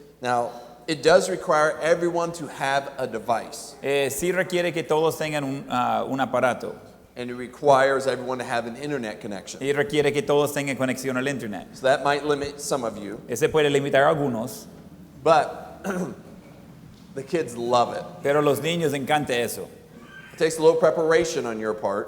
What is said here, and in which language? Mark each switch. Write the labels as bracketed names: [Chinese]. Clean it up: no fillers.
[English] Now, it does require everyone to have a device. [Spanish] Sí requiere que todos tengan un aparato [English] And it requires everyone to have an internet connection. [Spanish] y requiere que todos tengan conexión al internet. [English] So that might limit some of you. [Spanish] Ese puede limitar a algunos, [English] But The kids love it. [Spanish] Pero a los niños encanta eso. [English] It takes a little preparation on your part.